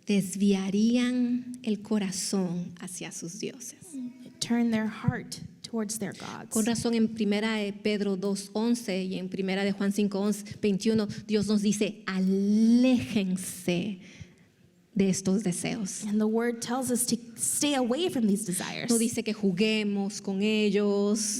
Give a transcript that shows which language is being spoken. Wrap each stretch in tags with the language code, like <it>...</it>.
<es>Desviarían el corazón hacia sus dioses.</es> <en>Turn their heart towards their gods.</en> <es>Con razón en Primera de Pedro 2:11 y en Primera de Juan 5:21 Dios nos dice, aléjense de estos deseos.</es> <en>And the word tells us to stay away from these desires.</en> <es>No dice que juguemos con ellos</es>